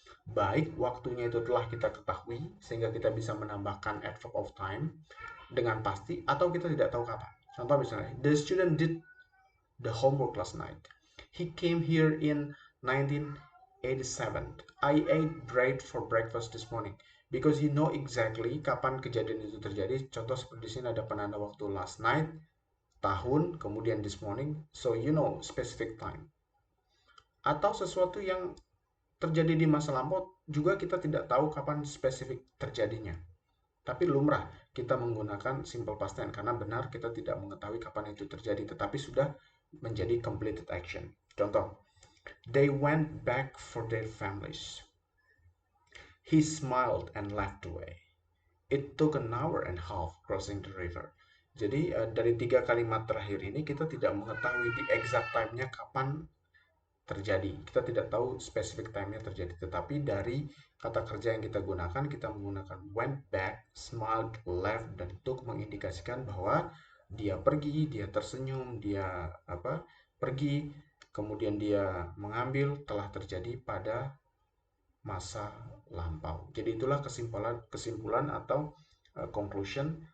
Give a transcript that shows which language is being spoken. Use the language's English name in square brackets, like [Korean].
[Indonesian] Baik waktunya itu telah kita ketahui, sehingga kita bisa menambahkan adverb of time dengan pasti, atau kita tidak tahu kapan. Contoh misalnya, [English] the student did the homework last night. He came here in 1987. I ate bread for breakfast this morning. Because you know exactly [Indonesian] kapan kejadian itu terjadi. Contoh seperti di sini ada penanda waktu last night, tahun, kemudian this morning, [English] so you know specific time. [Indonesian] Atau sesuatu yang terjadi di masa lampau juga kita tidak tahu kapan spesifik terjadinya. Tapi lumrah kita menggunakan simple past tense karena benar kita tidak mengetahui kapan itu terjadi, tetapi sudah menjadi completed action. Contoh, [English] they went back for their families. He smiled and laughed away. It took an hour and a half crossing the river. [Indonesian] Jadi dari 3 kalimat terakhir ini kita tidak mengetahui di exact time-nya kapan terjadi. Kita tidak tahu specific time-nya terjadi. Tetapi dari kata kerja yang kita gunakan, kita menggunakan went back, smiled, laughed, dan took mengindikasikan bahwa dia pergi, dia tersenyum, dia pergi, kemudian dia mengambil, telah terjadi pada masa lampau. Jadi itulah kesimpulan atau conclusion